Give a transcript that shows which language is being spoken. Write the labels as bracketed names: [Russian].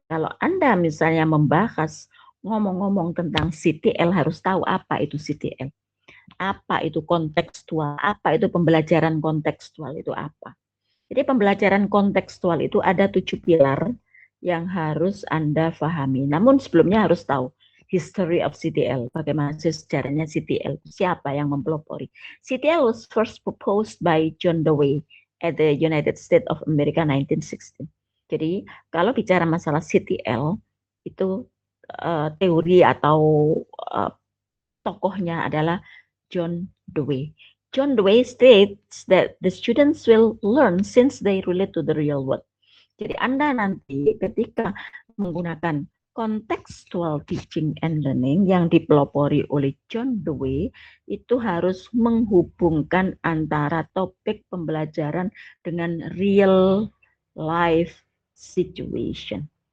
[Indonesian] Kalau Anda misalnya membahas ngomong-ngomong tentang CTL, harus tahu apa itu CTL, apa itu kontekstual, apa itu pembelajaran kontekstual, itu apa. Jadi pembelajaran kontekstual itu ada 7 pilar yang harus Anda pahami. Namun sebelumnya harus tahu [English] history of CTL, [Indonesian] bagaimana sejarahnya CTL, siapa yang mempelopori. [English] CTL was first proposed by John Dewey at the United States of America 1960. [Indonesian] Jadi kalau bicara masalah CTL, itu teori atau uh, tokohnya adalah John Dewey. [English] John Dewey states that the students will learn since they relate to the real world. [Indonesian] Jadi Anda nanti ketika menggunakan contextual teaching and learning yang dipelopori oleh John Dewey, itu harus menghubungkan antara topik pembelajaran dengan real life situation.